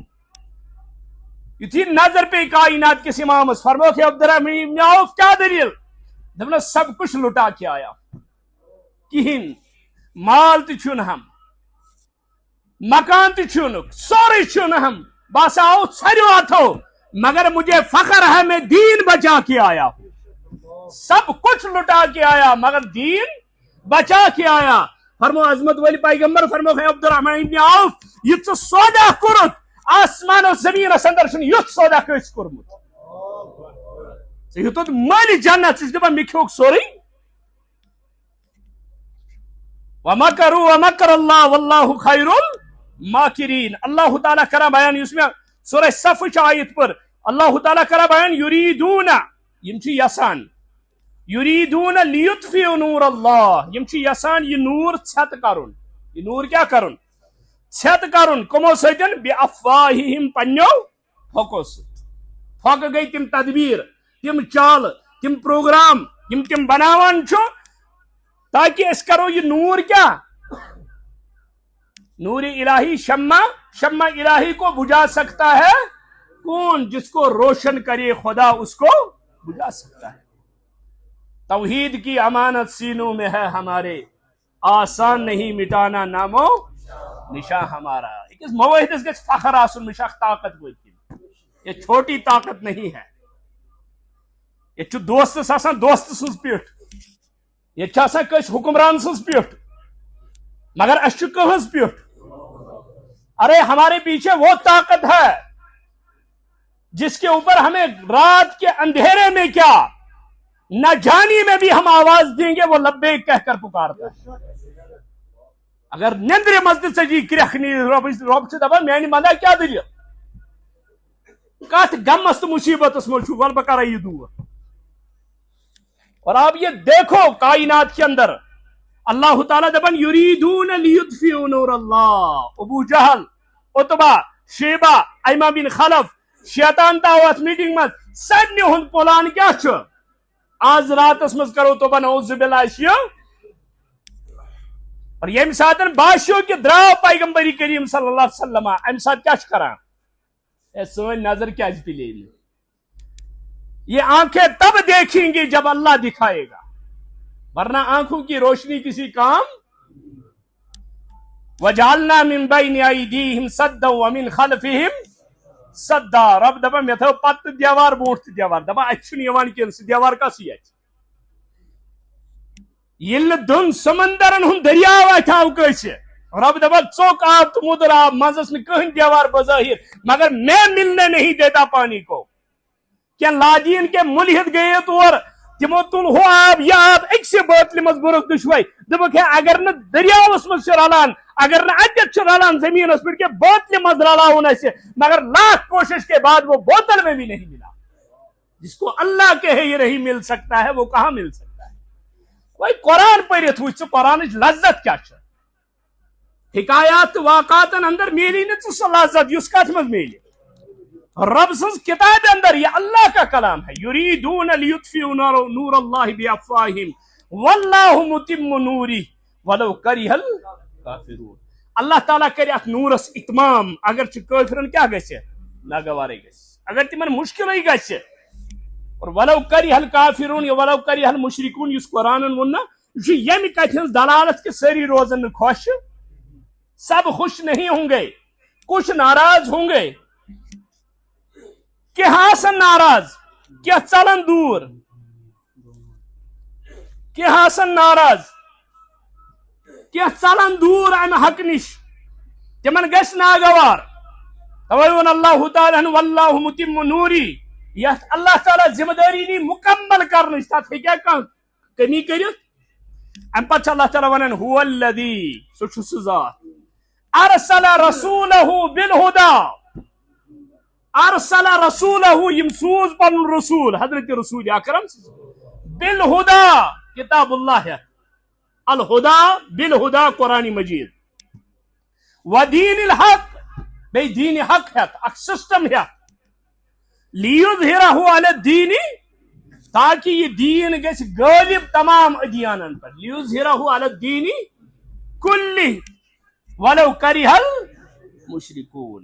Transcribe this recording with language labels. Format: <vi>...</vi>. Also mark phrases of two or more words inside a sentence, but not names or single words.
<ks>یتھی نظر پہ کائنات کس امام فرمو کہ عبد الرحمن ابن عوف کیا دلیل دپنا</ks> <ur>سب کچھ لٹا کے آیا</ur> <ks>کہین مال تھی ہم مکان تھی سورے ہم بس آؤ سارو اتھو</ks> <ur>مگر مجھے فخر ہے میں دین بچا کے آیا ہوں سب کچھ لٹا کے آیا مگر دین بچا کے آیا</ur> <ks>فرمو عظمت والی پیغمبر فرمو ہے عبد الرحمن ابن عوف یہ سودا کورت آسمان و زمین اندر چھن یت سودا کس کورمت یہ مالی جنت دپان مے کھیوک سورے</ks> <ar>وَمَكَرُوا وَمَكَرَ اللَّهُ وَاللَّهُ خَيْرُ الْمَاكِرِينَ</ar> <ks>اللہ تعالیٰ کرا بیان اس میں سورہ صف آیت پر اللہ تعالیٰ کرا بیان یریدون یم چھ یسان</ks> <ar>یریدون لیطفئوا نور اللہ</ar> <ks>یم چھ یسان یہ نور چھت کرن یہ نور کیا کرن چھت کرن کمو سۭتۍ بِأَفْوَاهِهِمْ پنیو پھوکو سۭتۍ پھوکہ گئی تم تدبیر تم چال تم پروگرام یم تم بناوان چھو تاکہ اس کرو یہ نور کیا</ks> <ur>نور الہی شمع الہی کو بجھا سکتا ہے کون؟ جس کو روشن کرے خدا اس کو بجھا سکتا ہے. توحید کی امانت سینوں میں ہے ہمارے، آسان نہیں مٹانا نامو نشاں ہمارا.</ur> <ks>اکس موحدس گژھِ فخر آسن مشاق طاقت وٲتِتھ.</ks> <ur>یہ چھوٹی طاقت نہیں ہے.</ur> <ks>یہ چھُ دوستس آسان دوست سٕنٛز پیٹھ، یہ چھُ آسان کٲنٛسہِ حکمران سٕنٛز پیٹھ، مگر اس چھُ کٕہٕنٛز پیٹھ.</ks> <ur>ارے ہمارے پیچھے وہ طاقت ہے جس کے اوپر ہمیں رات کے اندھیرے میں کیا نہ جانی میں بھی ہم آواز دیں گے، وہ لبیک کہہ کر پکارتا ہے.</ur> <ks>اگر نیندرِ مسجد سے جی کرکھنی رب سے دپان میانہِ مندا کیا دلیل کت غمس تو مصیبتس مجھ ول بہ کرا یہ دور.</ks> <ur>اور آپ یہ دیکھو کائنات کے اندر اللہ تعالیٰ دپان</ur> <ar>یریدون لیطفئوا نور اللہ.</ar> <ks>ابو جہل، عتبہ، شیبہ، ایمہ بن خلف، شیطان تاو ات میٹنگ مز سارنی ہند پلان کیا چھُ آز راتس مز کرو تو نعوذ باللہ. اور یم ساتن باسیو کہ دراو پیغمبری کریم صلی اللہ علیہ وسلم ام سات کیا کران سن نظر کیا پلے.</ks> <ur>یہ آنکھیں تب دیکھیں گی جب اللہ دکھائے گا، ورنہ آنکھوں کی روشنی کسی کام.</ur> <ar>وَجَعَلْنَا مِن بَيْنِ أَيْدِيهِمْ سَدًّا وَمِن خَلْفِهِمْ سَدًّا.</ar> <ks>رب دپان مے تھو پت دیوار برونٹ دیوار، دپان اتھ چھُنہٕ یوان کینٛہہ سُہ دیوار کسٕے اتھ. ییٚلہِ نہٕ دۄن سمندرن ہُنٛد دریاو اتھ آو کٲنٛسہِ، رب دپان ژوٚک آب تو مدر آب، منٛزس نہٕ کٕہٕنۍ دیوار بظاہر،</ks> <ur>مگر میں ملنے نہیں دیتا پانی کو.</ur> <ks>کیا لادین کے ملحد گئے اور تمو تل ہو آب یہ آب اکسے بوتل مز برک دشوئی دپک ہے اگر نہ دریاوس مز رلان، اگر نہ اتت رلان زمینس پہ کہ بوتل مز رلاون اسے،</ks> <ur>مگر لاکھ کوشش کے بعد وہ بوتل میں بھی نہیں ملا. جس کو اللہ کے ہے یہ نہیں مل سکتا ہے وہ کہاں مل سکتا ہے؟</ur> <ks>کوئی قرآن پڑھت وچ قرآن لذت کیا چھ؟ حکایات واقعات اندر میلی نہ سہ لذت یس کت مز میلی رب سنز کتاب اندر.</ks> <ur>یہ اللہ کا کلام ہے.</ur> <ar>یریدون لیطفئوا نور اللہ بافواہہم واللہ متم نورہ ولو کرہ الکافرون.</ar> <ks>اللہ تعالیٰ کرے ات نورس اتمام اگرچہ کافرن کیا گژھِ ناگوارے گژھِ، اگر تمن مشکل گژھِ. اور</ks> <ar>ولو کرہ الکافرون</ar> <ks>یا</ks> <ar>ولو کرہ المشرکون</ar> <ks>یس قرآن ون یہ یم کتھ ہنز دلالت کہ ساری روزن خوش،</ks> <ur>سب خوش نہیں ہوں گے، کچھ ناراض ہوں گے.</ur> <ks>کہ ہاسن ناراض، کیا چلن دور، کہ ہاسن ناراض، کیا چلن دور امہ حق نش، تمن گژھِ ناگوار. تویون اللہ تعالیٰ</ks> <ar>واللہ متم نوری.</ar> <ks>یت اللہ تعالیٰ ذمہ داری نی مکمل کرنچ، تک ہیکیا کانٛہہ کمی کٔرِتھ. ام پتہ اللہ تعالیٰ ونان</ks> <ar>هو الذی،</ar> <ks>سُہ چھُ سُہ ذات</ks> <ar>ارسل رسولہ بالہدی، ارسل رسولہ</ar> <ks>یم سوز پن رسول حضرت رسول اکرم بالہدی، کتاب اللہ ہے</ks> <ar>الہدی بالہدی</ar> <ks>قرآن مجید،</ks> <ar>ودین الحق</ar> <ks>بے دین حق</ks> <ur>ہے اک سسٹم ہے،</ur> <ar>لیظہرہ علی الدین</ar> <ks>تاکہ یہ دین گژھِ غالب تمام ادیانن پر،</ks> <ar>لیظہرہ علی الدین کلہ ولو کرہ المشرکون.</ar>